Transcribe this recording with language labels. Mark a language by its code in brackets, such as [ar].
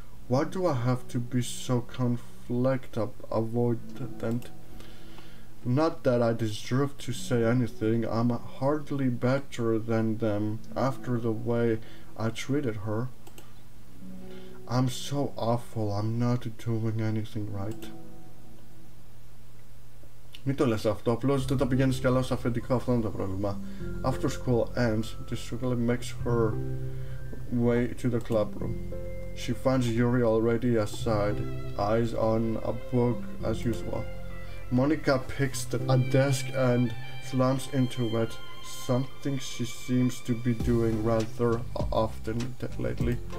[en] Why do I have to be so avoidant? Not that I deserve to say anything. I'm hardly better than them after the way I treated her. I'm so awful. I'm not doing anything right. [el] Μην το λες αυτό, απλώς δεν τα πηγαίνεις καλά στο αφεντικό, αυτό είναι το πρόβλημα. [en] After school ends, the struggle makes her way to the club room. She finds Yuri already aside, eyes on a book as usual. Monika picks a desk and slams into it, something she seems to be doing rather often lately.